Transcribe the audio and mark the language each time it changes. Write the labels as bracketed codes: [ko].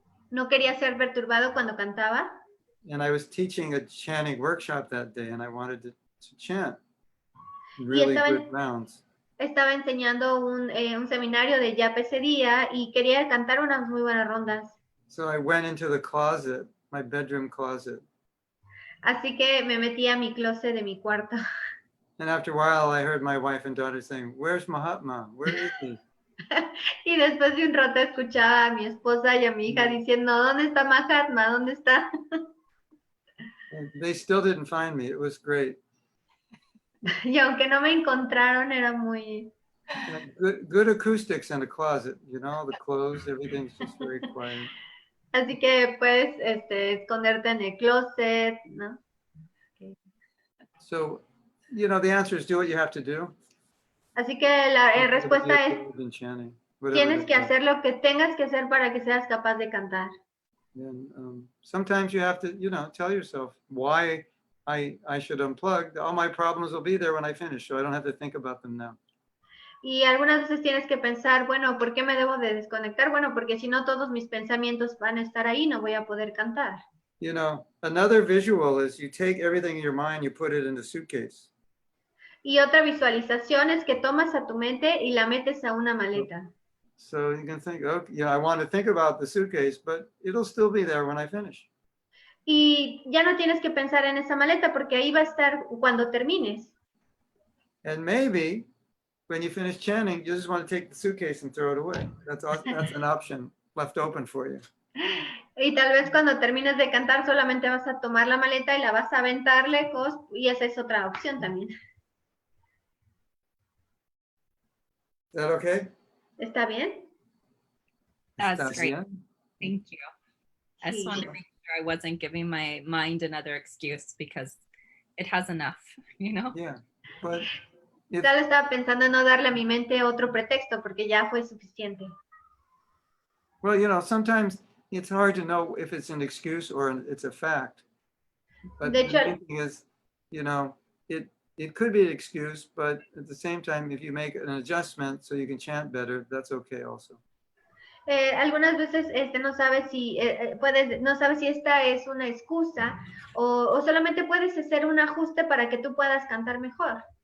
[es] No quería ser perturbado cuando cantaba. [en] And I was teaching a chanting workshop that day, and I wanted to chant really good rounds. [es] Estaba enseñando un seminario de Japa ese día y quería cantar unas muy buenas rondas. [en] So I went into the closet, my bedroom closet. [es] Así que me metí a mi closet de mi cuarto. [en] And after a while, I heard my wife and daughter saying, "Where's Mahatma? Where is he?" [es] Y después de un rato escuchaba a mi esposa y a mi hija diciendo, ¿dónde está Mahatma? ¿Dónde está? [en] And they still didn't find me. It was great. [es] Y aunque no me encontraron, era muy [en] Good acoustics in a closet, you know, the clothes, everything's just very quiet. [es] Así que puedes esconderte en el closet, ¿no? [en] Okay. So, you know, the answer is do what you have to do. [es] Así que la respuesta es, tienes que hacer lo que tengas que hacer para que seas capaz de cantar. [en] And sometimes you have to, you know, tell yourself why I should unplug. All my problems will be there when I finish, so I don't have to think about them now. [es] Y algunas veces tienes que pensar, bueno, ¿por qué me debo de desconectar? Bueno, porque si no todos mis pensamientos van a estar ahí, no voy a poder cantar. [en] You know, another visual is you take everything in your mind, you put it in the suitcase. [es] Y otra visualización es que tomas a tu mente y la metes a una maleta. [en] So you can think, okay, yeah, I want to think about the suitcase, but it'll still be there when I finish. [es] Y ya no tienes que pensar en esa maleta porque ahí va a estar cuando termines. [en] And maybe when you finish chanting, you just want to take the suitcase and throw it away. That's an option left open for you. [es] Y tal vez cuando termines de cantar solamente vas a tomar la maleta y la vas a aventar lejos y esa es otra opción también. [en] Is that okay? [es] ¿Está bien? [en] That's That's great. yeah. Thank you. I just [es] Sí. [en] wanted to make sure I wasn't giving my mind another excuse because it has enough, you know? Yeah, but if, [es] Solo estaba pensando en no darle a mi mente otro pretexto porque ya fue suficiente. [en] well, you know, sometimes it's hard to know if it's an excuse or it's a fact. But [es] De [en] the [es] hecho, [en] main thing is, you know, it could be an excuse, but at the same time, if you make an adjustment so you can chant better, that's okay also. [es] algunas veces no sabes si no sabes si esta es una excusa o solamente puedes hacer un ajuste para que tú puedas cantar mejor.